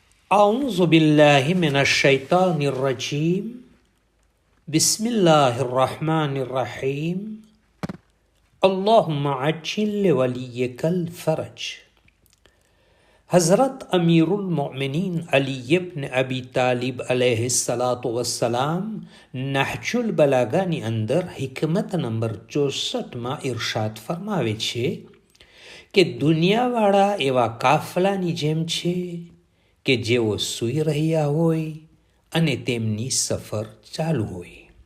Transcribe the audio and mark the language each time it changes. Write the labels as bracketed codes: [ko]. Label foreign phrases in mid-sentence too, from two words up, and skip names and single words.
[ar] أعوذ بالله من الشيطان الرجيم بسم الله الرحمن الرحيم اللهم عجل لوليك الفرج. [gu] હઝરત અમીરુલ મોમિનીન અલી ઇબ્ન અબી તાલિબ અલૈહિસ્સલામ નહજુલ બલાગાની અંદર હિકમત નંબર 64માં ઇરશાદ ફરમાવે છે કે દુનિયાવાળા એવા કાફલાની જેમ છે કે જેઓ સૂઈ રહ્યા હોય અને તેમની સફર ચાલુ હોય.